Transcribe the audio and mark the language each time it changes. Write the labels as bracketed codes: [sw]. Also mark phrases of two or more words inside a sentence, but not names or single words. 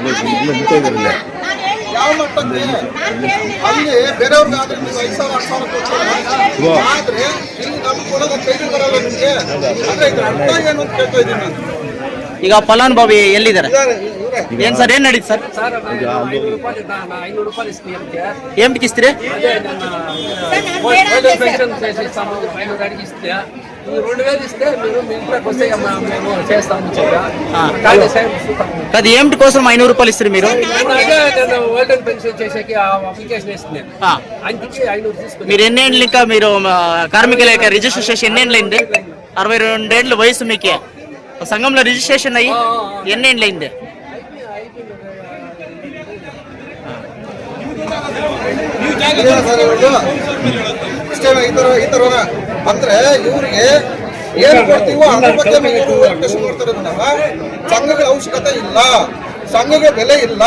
[kn] ಯಾವ ಮಟ್ಟಕ್ಕೆ ಅಲ್ಲಿ ಬೇರೆಯವ್ರಿಗೆ ಆದ್ರೆ ನೀವು 5,000 6,000 ಕೊಡ್ತೀರ, ಆದ್ರೆ ಇಲ್ಲಿ ನಮ್ಗೆ ಕೊಡೋದು ಕೈಗೆ ಬರಲ್ಲ ನಿಮಗೆ. ಅಂದ್ರೆ ಇದ್ರ ಅರ್ಥ ಏನು ಅಂತ ಕೇಳ್ತಾ ಇದ್ದೀನಿ ನಾನು. ಈಗ ಫಲಾನುಭವಿ ಎಲ್ಲಿದ್ದಾರೆ? ಏನ್ ಸರ್ ಏನ್ ನಡೀತು ಸರ್? [te] ఏం ఇస్తే అది ఏమిటి కోసం 500 రూపాయలు ఇస్తారు మీరు? మీరు ఎన్నేళ్ళు ఇంకా మీరు కార్మిక లేక రిజిస్ట్రేషన్ ఎన్నేళ్ళైంది? 62 ఏళ్ళ వయసు మీకే సంఘంలో రిజిస్ట్రేషన్ అయ్యి ఎన్నేళ్ళైంది? [kn] ಈ ತರ ಅಂದ್ರೆ ಇವ್ರಿಗೆ ಏನು ಕೊಡ್ತೀವೋ ಅದ್ರ ಬಗ್ಗೆ ನೋಡ್ತಾರೆ. ಸಂಘಗಳ ಅವಶ್ಯಕತೆ ಇಲ್ಲ, ಸಂಘಗಳ ಬೆಲೆ ಇಲ್ಲ.